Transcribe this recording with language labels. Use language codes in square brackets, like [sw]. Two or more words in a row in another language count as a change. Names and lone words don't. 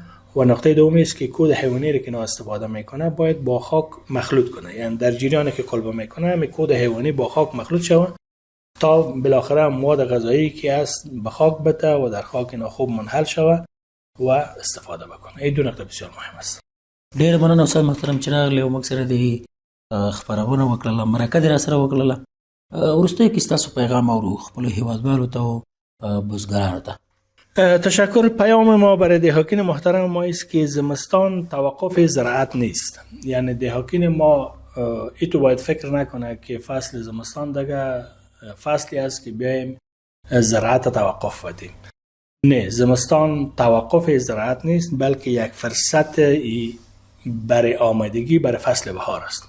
[fa] و نقطه دومی است که کود حیوانی را که نا استفاده میکنه باید با خاک مخلوط کنه، یعنی در جریانی که قلبه میکنه همین کود حیوانی با خاک مخلوط شود تا بالاخره مواد غذایی که است به خاک بده و در خاک اینا خوب منحل شود و استفاده بکنه. این دو نقطه بسیار مهم است. [ps] ډېر مننه استاد محترم چې راغلی او موږ سره د خپرونه وکړله، مرکه دې را سره وکړله. وروستیو کې ستاسو پیغام اورو خپلو هیوادوالو ته او بزګرانو ته. [fa] تشکر. پیام ما برای دهقان محترم ما است که زمستان توقف زراعت نیست. یعنی دهقان ما ایتو باید فکر نکنه که فصل زمستان دیگه فصلی است که بیایم زراعت توقف بدیم. نه، زمستان توقف زراعت نیست، بلکه یک فرصت برای آمادگی برای فصل بهار است.